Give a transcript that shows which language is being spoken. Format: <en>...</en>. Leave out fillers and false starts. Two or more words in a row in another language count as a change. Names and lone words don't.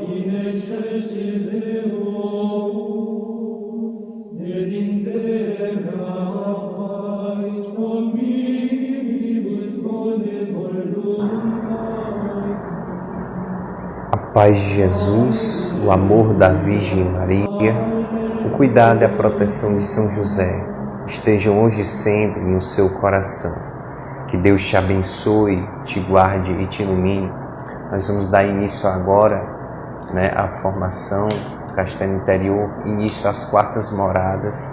<la>excelsis Deo, et in terra pais omnibus bone voluntas.</la> <pt>A paz de Jesus, o amor da Virgem Maria, o cuidado e a proteção de São José estejam hoje e sempre no seu coração. Que Deus te abençoe, te guarde e te ilumine. Nós vamos dar início agora, à formação do Castelo Interior, início às quartas moradas.</pt>